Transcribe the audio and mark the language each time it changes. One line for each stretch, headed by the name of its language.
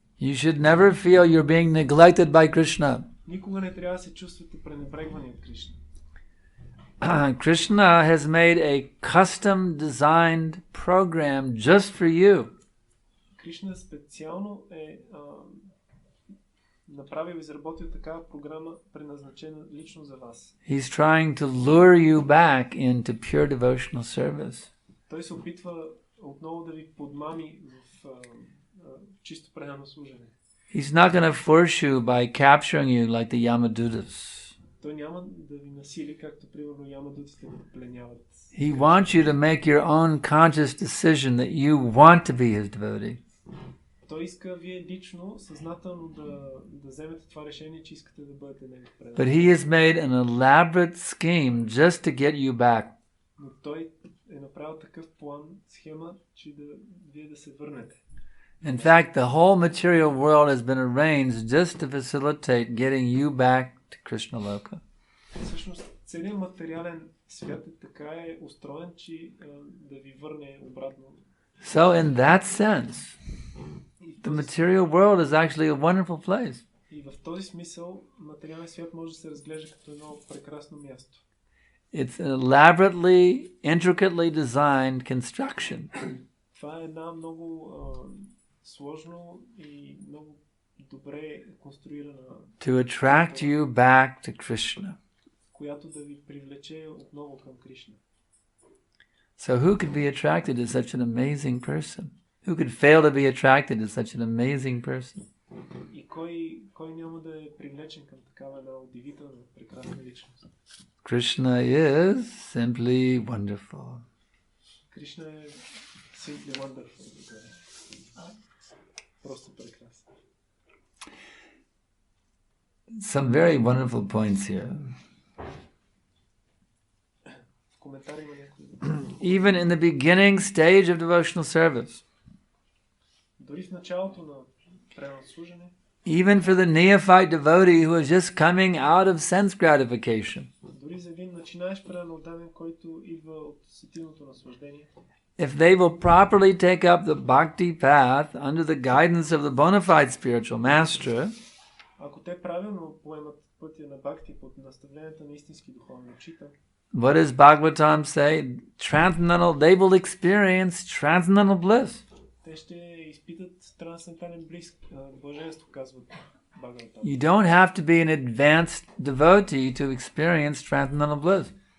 English: You should never feel you're being neglected by Krishna.
Bulgarian: Никога не трябва да се чувствате пренебрегвани от Кришна.
English: Krishna has made a custom designed program just for you.
Bulgarian: Кришна специално е направил и изработил такава програма, предназначена лично за вас.
English: He's trying to lure you back into pure devotional service.
Bulgarian: Той се опитва отново да ви подмами в чисто предано служене.
English: He's not going to force you by capturing you like the Yamadutas.
Bulgarian: Той няма да ви насили, както примерно ямадутите го пленяват.
English: He wants you to make your own conscious decision that you want to be his devotee.
Bulgarian: Той иска вие лично, съзнателно да вземете това решение, че искате да бъдете негов предан.
English: But he has made an elaborate scheme just to get you back.
Bulgarian: Но той е направил такъв план, схема, че вие да се върнете.
English: In fact, the whole material world has been arranged just to facilitate getting you back to Krishna Loka.
Bulgarian: Всъщност, целият материален свят е така устроен, че да ви върне обратно.
English: So in that sense, the material world is actually a wonderful place.
Bulgarian: И в този смисъл материалният свят може да се разглежда като едно прекрасно място.
English: It's an elaborately, intricately designed construction.
Bulgarian: Това е една много сложно и много добре конструирана,
English: To attract you back to Krishna.
Bulgarian: която да ви привлече отново към Кришна.
English: So who could be attracted to such an amazing person? Who could fail to be attracted to such an amazing person?
Bulgarian: И кой няма да е привлечен към такава една удивителна, прекрасна личност?
English: Krishna is simply wonderful.
Bulgarian: Кришна е
English: simply wonderful.
Bulgarian: Просто прекрасен.
English: Some very wonderful points here.
Bulgarian: Коментари има някой.
English: Even in the beginning stage of devotional service,
Bulgarian: Дори в началото на преданното служене,
English: even for the neophyte devotee who is just coming out of sense gratification,
Bulgarian: дори за един начинаещ предан отдаден, който идва от сетивното наслаждение,
English: if they will properly take up the bhakti path under the guidance of the bona fide spiritual master,
Bulgarian: ако те правилно поемат пътя на бхакти под наставленията на истински духовен учител,
English: what does Bhagavatam say? They will experience transcendental bliss.
Bulgarian: те ще изпитат трансцендентален блаженство, казват Бхагаватам.
English: You don't have to be an advanced devotee to experience transcendental bliss.